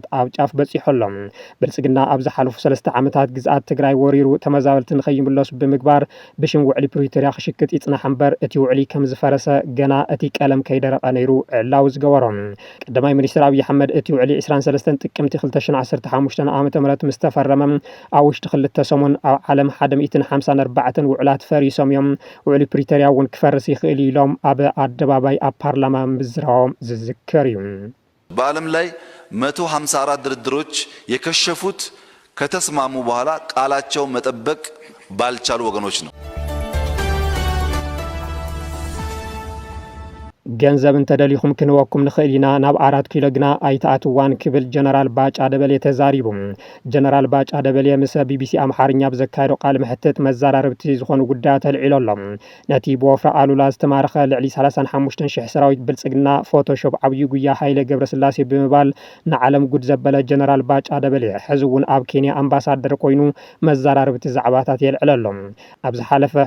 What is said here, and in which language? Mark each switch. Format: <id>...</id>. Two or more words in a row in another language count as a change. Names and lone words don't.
<ti>ኣብ ጫፍ በጺሖሎም ብልጽግና ኣብ ዝሓለፉ 3 ዓመታት ግዝኣት ትግራይ ወሪሩ ተመዛበልቲ ንኸይምለሱ ብምግባር ብሽም ውዕሊ ፕሪቶርያ ክሽክጥ ይጽናሕ እምበር እቲ ውዕሊ ከም ዝፈረሰ ገና እቲ ቀለም ከይደረቐ ነይሩ ዕላው ዝገበሮም ቀዳማይ ሚኒስትር ኣብይ ኣሕመድ እቲ ውዕሊ 23 ጥቅምቲ 2015 ዓ.ም ምስ ተፈረመ ኣብ ውሽጢ 2 ሰሙን ኣብ ዓለም 154 ውዕላት ፈሪሶም እዮም ውዕሊ ፕሪቶርያ እውን ክፈርስ ይኽእል ኢሎም ኣብ ኣደባባይ ኣብ ፓርላማ ምዝራቦም ዝዝከር እዩ</ti> <am>በዓለም ላይ 154 ድርድሮች የከሸፉት ከተስማሙ በኋላ ቃላቸው መጠበቅ ባልቻሉ ወገኖች ነው</am> <ti>ገንዘብ እንተደሊኹም ክንወኩም ንኽእል ኢና ናብ 4 ኪሎ ግና ኣይተኣትዋን ክብል ጀነራል ባጫ ደበሌ ተዛሪቡ ጀነራል ባጫ ደበሌ ምስ ቢቢሲ ኣምሓርኛ ብዘካየዶ ቃል ምሕተት መዘራረብቲ ዝኾኑ ጉዳያት ተልዒሎሎም ነቲ ብወፍራ ኣሉላ ዝተማረኸ ልዕሊ 35,000 ሰራዊት ብልጽግና ፎቶሾፕ ዓብዪ ጉያ ሃይለ ገብረስላሴ ብምባል ንዓለም ጉድ ዘበለ ጀነራል ባጫ ደበሌ ሕዚ እውን ኣብ ኬንያ ኣምባሳደር ኮይኑ መዘራረብቲ ዛዕባታት የልዕለሎም ኣብ ዝሓለፈ ህወሓትን</ti>